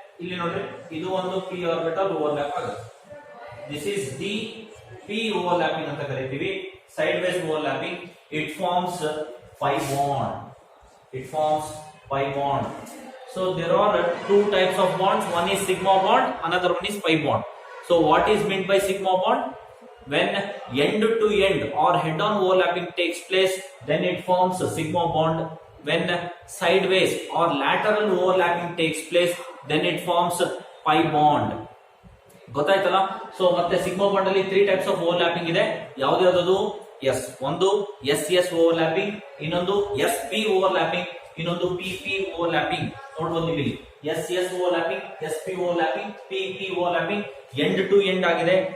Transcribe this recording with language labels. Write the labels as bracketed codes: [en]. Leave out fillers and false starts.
[kn] ಇಲ್ಲಿ ನೋಡ್ರಿ, ಇದು ಒಂದು ಪಿ ಆರ್ಬಿಟಲ್ ಓವರ್ಲ್ಯಾಪ್ ಆಗುತ್ತೆ. [en] this is the p overlapping [kn] ಅಂತ ಕರಿತೀವಿ. Side ways overlapping, [en] It forms pi bond. It forms pi bond. So there are two types of bonds. One is sigma bond, another one is pi bond. So what is meant by sigma bond? When end to end or head-on overlapping takes place, then it forms a sigma bond. When sideways or lateral overlapping takes place, then it forms pi bond. [kn] ಗೊತ್ತಾಯ್ತಲ್ಲ? So ಮತ್ತೆ sigma bond ಅಲ್ಲಿ [en] three types of overlapping [kn] ಇದೆ. ಯಾವ್ದು? S, ಒಂದು S S overlapping, ಇನ್ನೊಂದು S P overlapping, ಇನ್ನೊಂದು P P overlapping. ನೋಡ್ಬೋದು ಇಲ್ಲಿ S S overlapping, S P overlapping, P P overlapping. End to end ಆಗಿದೆ.